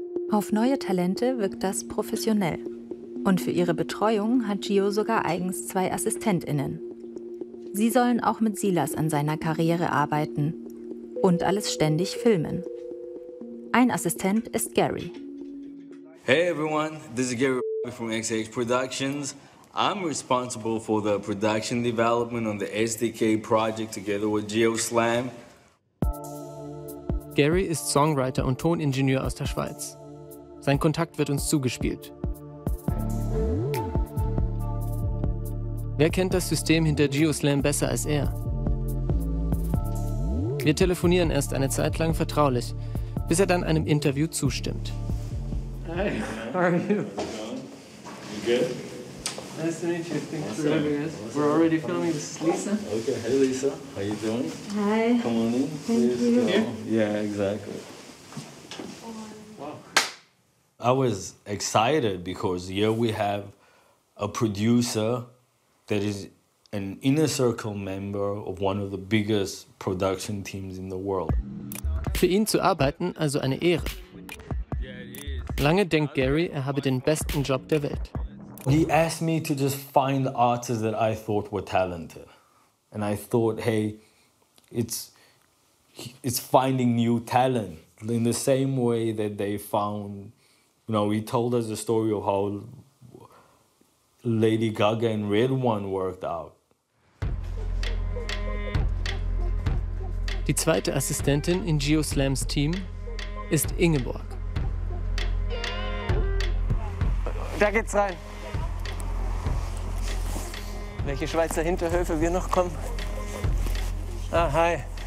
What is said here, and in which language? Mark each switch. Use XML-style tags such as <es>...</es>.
<de>Auf neue Talente wirkt das professionell. Und für ihre Betreuung hat Gio sogar eigens 2 AssistentInnen. Sie sollen auch mit Silas an seiner Karriere arbeiten und alles ständig filmen. Ein Assistent ist Gary.</de> <en>Hey everyone, this is Gary from XX Productions. I'm responsible for the production development on the SDK project together with Geoslam.</en> <de>Gary ist Songwriter und Toningenieur aus der Schweiz. Sein Kontakt wird uns zugespielt. Wer kennt das System hinter Geoslam besser als er? Wir telefonieren erst eine Zeit lang vertraulich, bis er dann einem Interview zustimmt.</de> <en>Hi, how are you? You good? Nice to meet you. Thanks for having us. We're already filming. This is Lisa. Okay, hey Lisa, how you doing? Hi. Come on in. Thank you. Go. Yeah, exactly. Wow. I was excited because here we have a producer that is an inner circle member of one of the biggest production teams in the world.</en> <de>Für ihn zu arbeiten, also eine Ehre. Lange denkt Gary, er habe den besten Job der Welt.</de> <en>He asked me to just find artists that I thought were talented. And I thought, hey, it's finding new talent in the same way that they found, he told us the story of how Lady Gaga and Red One worked out.</en> <de>Die zweite Assistentin in Geoslams Team ist Ingeborg. Da geht's rein. Welche Schweizer Hinterhöfe wir noch kommen? Ah, hi.</de>